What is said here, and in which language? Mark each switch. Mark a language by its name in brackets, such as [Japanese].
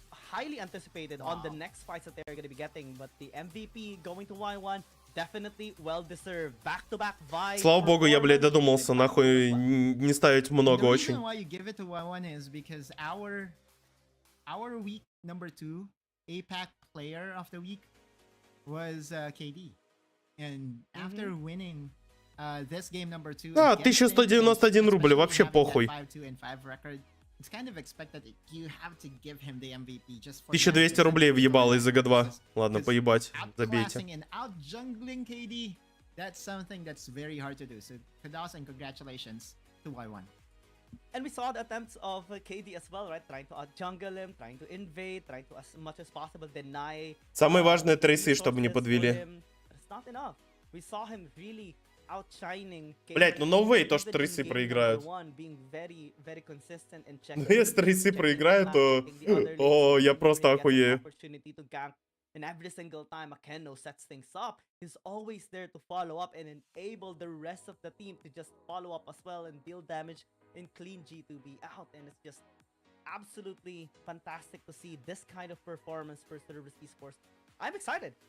[English] Highly anticipated on the next fights that they're going to be getting, but the MVP going to Y1 definitely well deserved. Back-to-back vibes. [Russian] Слава богу, я, блядь, додумался, нахуй не ставить много очень. [English] The reason why you give it to Y1 is because our week number 2 APAC player of the week was KD, and after winning this game number 2, [Russian] Да, 1191 рубль, вообще похуй. [English] 5-2 and 5 record. It's kind of expected that you have to give him the MVP just for [Russian] 1200 рублей въебал из G2. Ладно, поебать, забейте. [English] And out-jungling KD, that's something that's very hard to do. So kudos and congratulations to Y1. And we saw the attempts of KD as well, right? Trying to out-jungle him, trying to invade, trying to as much as possible deny. [Russian] Самое важное трейсы, чтобы не подвели. [English] It's not enough. We saw him really outshining. [Russian] Блять, ну новые то, что трейсы проиграют. Ну если трейсы проиграют, то... О, я просто охуею. [English] And every single time Akeno sets things up, he's always there to follow up and enable the rest of the team to just follow up as well and deal damage and clean G2B out. And it's just absolutely fantastic to see this kind of performance for Cerberus Esports. I'm excited.